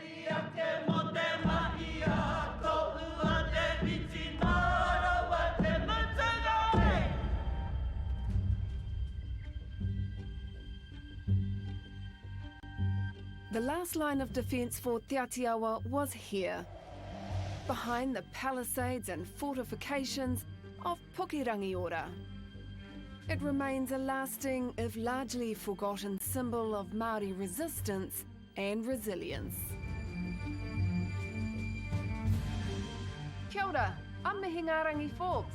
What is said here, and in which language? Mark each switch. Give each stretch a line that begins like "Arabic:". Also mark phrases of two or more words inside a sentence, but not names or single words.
English: The last line of defence for Te Atiawa was here. Behind the palisades and fortifications of Pukerangi-ora. It remains a lasting, if largely forgotten, symbol of Māori resistance and resilience.
Māori: Kia ora,
English: I'm Mahingarangi Forbes.